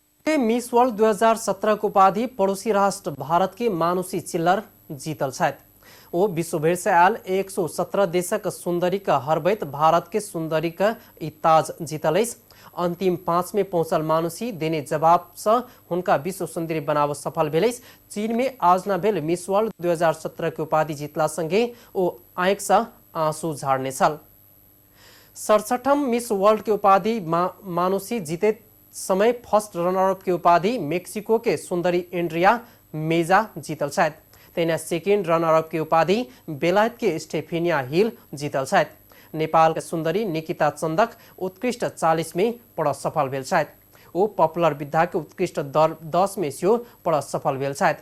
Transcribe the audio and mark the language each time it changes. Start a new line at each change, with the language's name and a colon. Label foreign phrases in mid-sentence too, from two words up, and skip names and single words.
Maithili: के मिस वर्ल्ड 2017 को उपाधि पड़ोसी राष्ट्र भारत के मानुषी चिल्लर जीतल छथि। ओ विश्वभर से आयल 117 देशक सुंदरी का हरबैत भारत के सुंदरी का ताज जीतल अछि। अंतिम 5 में पहुंचल मानुषी देने जवाब से हुनका विश्व सुंदरी बनाव सफल भेल अछि। चीन में आजना भेल मिस वर्ल्ड 2017 के उपाधि जीतला संगे ओ आंख से आंसू झाड़ने छल। 67म मिस वर्ल्ड के उपाधि मानुषी जीते समय
English: first runner-up
Maithili: की उपाधि मेक्सिको के सुंदरी एंड्रिया मेजा जीतल छथि। तेना
English: second runner-up
Maithili: की उपाधि बेलायत के स्टेफेनिया हिल जीतल छथि। नेपाल के सुंदरी निकिता चंदक उत्कृष्ट 40 में पड़ सफल भेल छथि। ओ पॉपुलर विद्या के उत्कृष्ट 10 में से पड़ सफल भेल छथि।